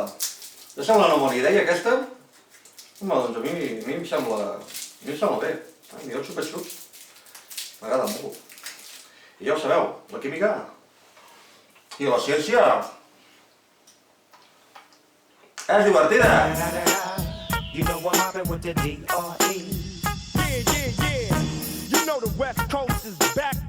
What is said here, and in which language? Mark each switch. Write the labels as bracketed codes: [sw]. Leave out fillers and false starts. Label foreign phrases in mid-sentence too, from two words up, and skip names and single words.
[ca] Us sembla una bona idea aquesta? Home, doncs a mi em sembla bé. A mi els xupa-xups m'agrada molt. I ja ho sabeu, la química i la ciència és divertida. [en] You know what happened with the D.R.E. Yeah. You know the West Coast is back.